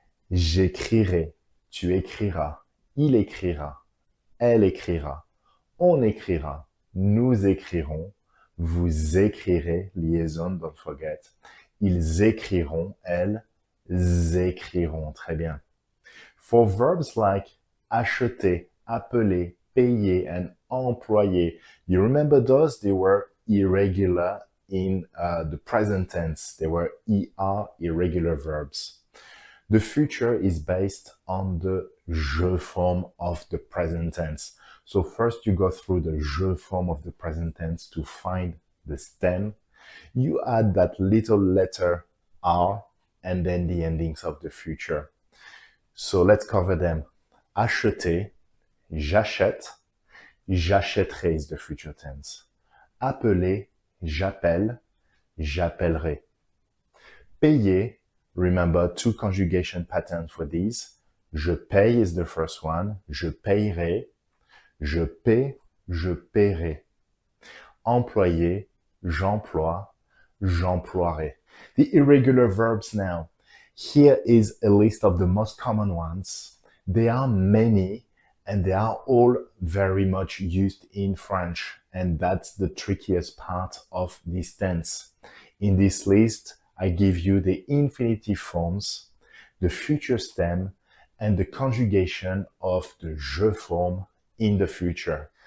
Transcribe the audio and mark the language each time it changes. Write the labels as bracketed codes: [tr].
[fr] J'écrirai, tu écriras, il écrira, elle écrira, on écrira, nous écrirons, vous écrirez, liaison, [en] don't forget, [fr] ils écriront, elles écriront. Très bien. [en] For verbs like acheter, appeler, payer, and employer, you remember those? They were irregular in the present tense. They were ER, irregular verbs. The future is based on the je form of the present tense. So first you go through the je form of the present tense to find the stem. You add that little letter R and then the endings of the future. So let's cover them. Acheter, [fr] j'achète, j'achèterai [en] is the future tense. [fr] Appeler, j'appelle, j'appellerai. [en] Payer, remember two conjugation patterns for these. [fr] Je paye [en] is the first one. [fr] Je payerai. Je paie, je paierai. Employer, j'emploie, j'emploierai. [en] The irregular verbs now. Here is a list of the most common ones. There are many and they are all very much used in French. And that's the trickiest part of this tense. In this list, I give you the infinitive forms, the future stem, and the conjugation of the je form in the future.